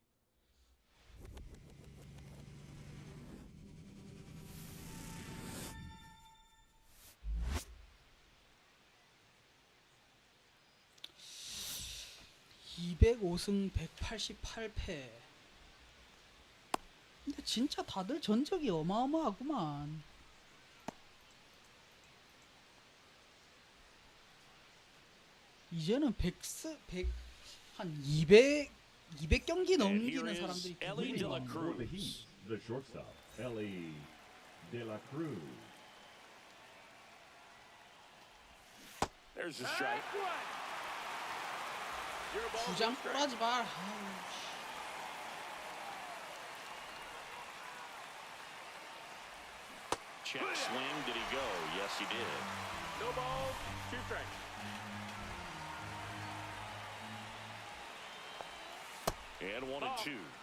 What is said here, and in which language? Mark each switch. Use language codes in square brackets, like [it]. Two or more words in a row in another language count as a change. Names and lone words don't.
[ko] (205승 188패) 근데 진짜 다들 전적이 어마어마하구만. 이제는 200경기 넘기는 사람들이 [en] Ellie de la [ko] 대부분이야. [en] For the Cruz. Heat, the shortstop, Ellie de la Cruz. There's a strike. [ko] 주장 꼬라지 말. [en] Check swing. Did he go? Yes, he did. No balls, 2 strikes. And 1-2.